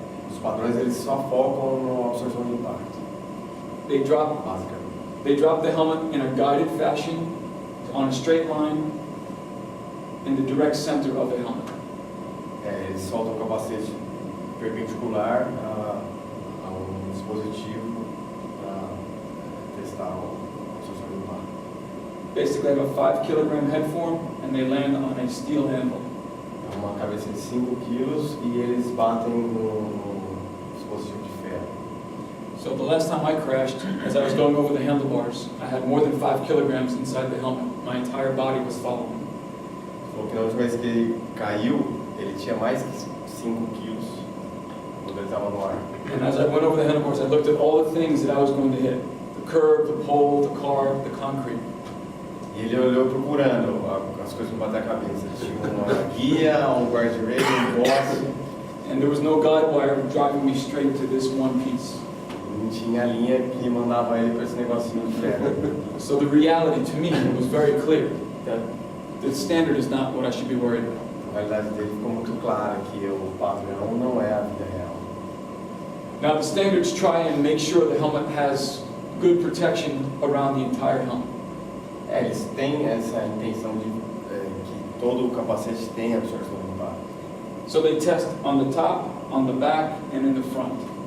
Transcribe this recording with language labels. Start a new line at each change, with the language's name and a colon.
Portuguese: Os padrões eles só focam na absorção de impacto.
English: They drop the helmet in a guided fashion on a straight line in the direct center of the helmet.
Portuguese: Eles soltam o capacete perpendicular a dispositivo para testar a absorção de impacto.
English: Basically, they have a 5 kilogram head form and they land on a steel handle.
Portuguese: É uma cabeça de 5 quilos e eles batem no dispositivo de ferro.
English: So the last time I crashed, as I was going over the handlebars, I had more than 5 kilograms inside the helmet. My entire body was following.
Portuguese: Falou que na última vez que ele caiu, ele tinha mais que 5 quilos quando ele estava no ar.
English: And as I went over the handlebars, I looked at all the things that I was going to hit. The curb, the pole, the car, the concrete.
Portuguese: E ele olhou procurando as coisas para bater a cabeça. Tinha uma guia, um guardrail, um boss.
English: And there was no guide wire driving me straight to this one piece.
Portuguese: Não tinha linha que mandava ele para esse negocinho de ferro.
English: So the reality to me was very clear that the standard is not what I should be worried about.
Portuguese: A realidade dele ficou muito clara que o padrão não é a vida real.
English: Now the standards try and make sure the helmet has good protection around the entire helmet.
Portuguese: Eles têm essa intenção de que todo o capacete tenha absorção do impacto.
English: So they test on the top, on the back, and in the front.